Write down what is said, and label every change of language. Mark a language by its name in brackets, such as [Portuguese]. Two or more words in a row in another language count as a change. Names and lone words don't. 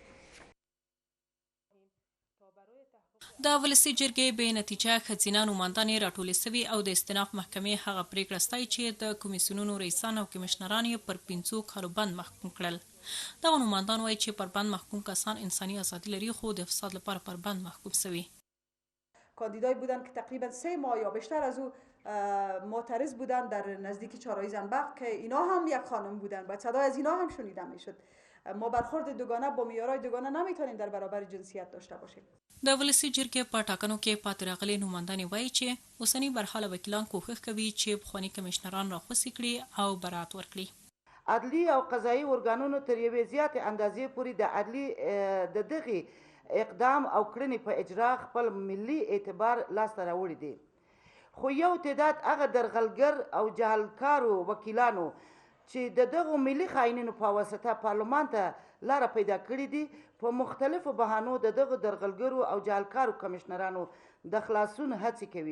[Pashto] د ولسي جرګې بې نتیجه ښځینه نوماندانې راټولې سوي او د استیناف محکمې هغه پریکړه ستایي چې د کمیسیونونو رئیسان او کمیشنران یې پر 5 کالو بند محکوم کړل. دغه نوماندان وایي چې پر بند محکوم کسان انساني ازادي لري خو د فساد لپاره پر بند محکوم سوي. [Persian] کاندیدایی بودند که تقریبا 3 ماه یا بیشتر از او معترض بودند در نزدیک چهارراه زنبق که اینا هم یک خانم بودند، باید صدای از اینا هم شنیده میشد. ما برخورد دوگانه با معیارهای دوگانه نمیتونیم در برابر جنسیت داشته باشیم. [Pashto] د ولسي جرګې په ټاکنو کې پاتې راغلي نوماندانې وایي چې اوسني برحاله وکیلان کوښښ کوي چې پخواني کمیشنران راخوسي کړي او برات ورکړي. عدلي او قضایي ارګانونو تر یوې زیاتې اندازې پورې د عدلي د دغې اقدام او کړنې په اجرا خپل ملي اعتبار لاسته راوړی دی، خو یو تعداد هغه درغلګر او جهلکارو وکیلانو چې د دغو ملي خاینینو په واسطه پارلمان ته لاره پیدا کړې دي په مختلفو بهانو د دغه درغلګرو او جهالکارو کمشنرانو د خلاصون هڅې کوي.